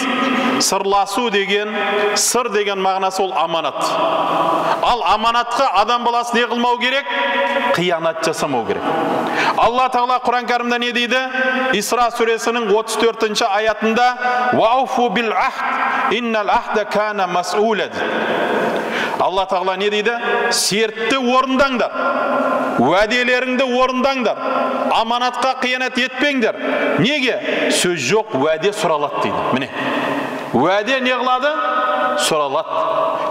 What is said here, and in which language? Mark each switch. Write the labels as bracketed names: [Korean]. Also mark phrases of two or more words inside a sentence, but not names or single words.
[Kazakh] Сырласу деген, сыр деген мағынасы ол аманат. Ал аманатқа адам баласы не қылмау керек? Қиянат жасамау керек. Алла Тағала Құран кәрімде не дейді? Исра сүресінің 34-ші аятында [Arabic] «وأوفوا بالعهد, إن العهد كان مسؤولا». [Kazakh] Алла Тағала не дейді? Сертті орындаңдар, уәделеріңді орындаңдар, аманатқа қиянат етпеңдер. Неге? Сөз жоқ, уәде сұралады дейді. Міне, уәде не қылады? Сұралады.